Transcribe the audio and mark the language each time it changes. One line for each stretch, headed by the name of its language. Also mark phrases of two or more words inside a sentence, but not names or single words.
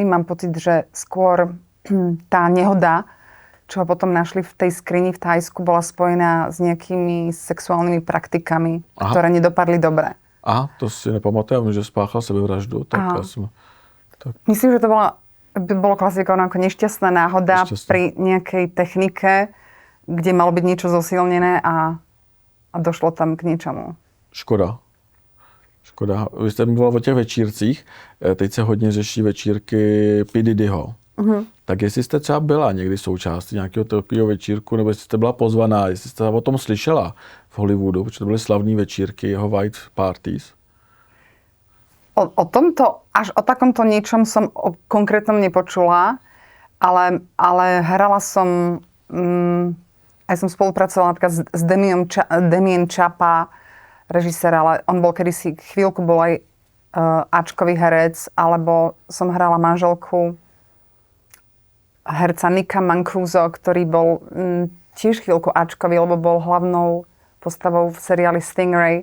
Slovak: Mám pocit, že skôr tá nehoda, čo ho potom našli v tej skrini v Thajsku, bola spojená s nejakými sexuálnymi praktikami, ktoré nedopadli dobre.
Czech: Aha, to si nepamatujem, že spáchal sebevraždu. Tak.
Slovak: Myslím, že to bolo klasifikované ako nešťastná náhoda pri nejakej technike, kde malo byť niečo zosilnené a došlo tam k niečomu. Škoda.
Czech: Vy jste mluvila o těch večírcích. Teď se hodně řeší večírky P. Diddyho. Tak jestli jste třeba byla někdy součástí nějakého takového večírku, nebo jestli jste byla pozvaná, jestli jste o tom slyšela v Hollywoodu, protože to byly slavné večírky, jeho
English: white parties.
Slovak: O tomto, až o takomto niečom som konkrétnom nepočula, ale hrala som, aj som spolupracovala napríklad s Damien Chapa, režisér, ale on bol kedysi, chvíľku bol aj Ačkový herec, alebo som hrala manželku herca Nika Mancuso, ktorý bol tiež chvíľku Ačkový, lebo bol hlavnou postavou v seriáli Stingray.